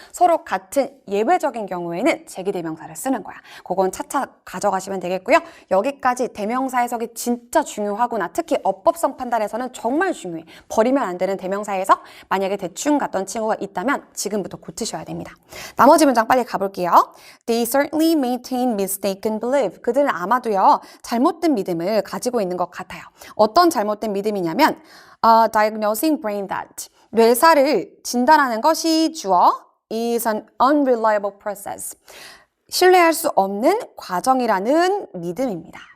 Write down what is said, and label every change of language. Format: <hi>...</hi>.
<ko>서로 같은 예외적인 경우에는 제기대명사를 쓰는 거야. 그건 차차 가져가시면 되겠고요. 여기까지 대명사 해석이 진짜 중요하구나. 특히 어법성 판단에서는 정말 중요해. 버리면 안 되는 대명사 해석. 만약에 대충 갔던 친구가 있다면 지금부터 고치셔야 됩니다. 나머지 문장 빨리 가볼게요.</ko> <en>They certainly maintain mistaken belief.</en> <ko>그들은 아마도요 잘못된 믿음을 가지고 있는 것 같아요. 어떤 잘못된 믿음이냐면</ko> <en>diagnosing brain death.</en> <ko>뇌사를 진단하는 것이 주어</ko> <en>is an unreliable process.</en> <ko>신뢰할 수 없는 과정이라는 믿음입니다.</ko>